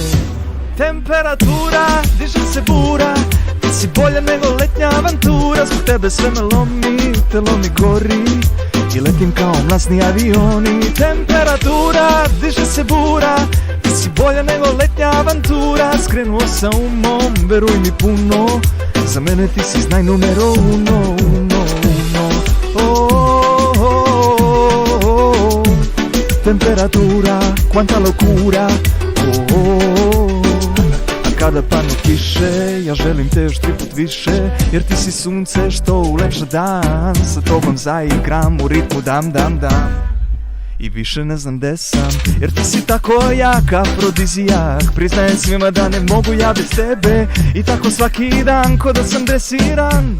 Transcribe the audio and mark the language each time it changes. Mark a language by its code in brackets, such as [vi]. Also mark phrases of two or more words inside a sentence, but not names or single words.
[sr] Temperatura, diže se bura, ti si bolja nego letnja avantura. Zbog tebe sve me lomi, telo mi gori i letim kao mlasni avioni. Temperatura, diže se bura, ti si bolja nego letnja avantura. Skrenuo sam umom, veruj mi puno, za mene ti si znaj [es] numero uno. [sr] Temperatura, [es] quanta locura, [sr] a kada padnu kiše, ja želim te još 3 put više. Jer ti si sunce što ulepša dan, sa tobom zaigram u ritmu dam. I više ne znam gde sam, jer ti si tako jak, afrodizijak. Priznajem svima da ne mogu ja bez tebe, i tako svaki dan ko da sam dresiran.